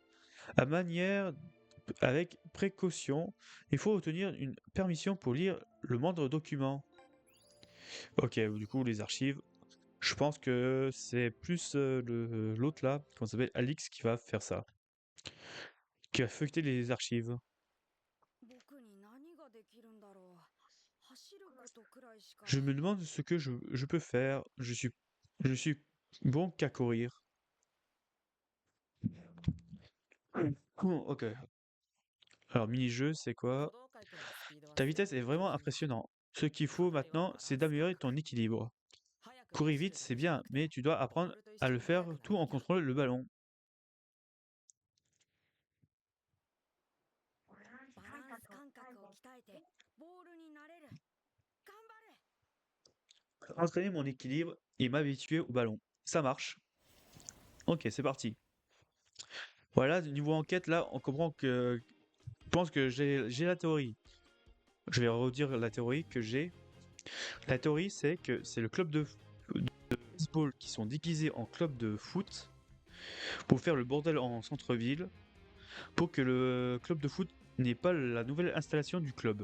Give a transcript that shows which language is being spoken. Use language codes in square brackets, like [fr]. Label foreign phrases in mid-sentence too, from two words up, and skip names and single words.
[fr] À manière, avec précaution, il faut obtenir une permission pour lire le moindre document. Ok, du coup, les archives. Je pense que c'est plus l'autre là, comment ça s'appelle, Alix, qui va faire ça. Qui va feuilleter les archives. [ja] 僕に何ができるんだろう。走ることくらいしか。 [fr] Je me demande ce que je peux faire. Je suis bon qu'à courir. Ok. Alors, mini-jeu, c'est quoi? [ja] 書道会くんのスピードは [fr] Ta vitesse est vraiment impressionnante. Ce qu'il faut maintenant, c'est d'améliorer ton équilibre. [ja] 早く [fr] Courir [ja] 走る [fr] vite, [ja] だ [fr] c'est [ja] けじゃな [fr] bien, [ja] くて [fr] mais tu dois apprendre [ja] ボールと一 [fr] à [ja] 緒 [fr] le [ja] に速く [fr] faire [ja] なる [fr] tout [ja] に [fr] en [ja] は [fr] contrôlant le ballon. [ja] バランス感覚を鍛えてボールになれる。頑張れ。 [fr] Entraîner mon équilibre et m'habituer au ballon. Ça marche. Ok, c'est parti. Voilà, niveau enquête, là, on comprend que... Je pense que j'ai la théorie. Je vais redire la théorie que j'ai. La théorie, c'est que c'est le club de baseball qui sont déguisés en club de foot pour faire le bordel en centre-ville, pour que le club de foot n'ait pas la nouvelle installation du club.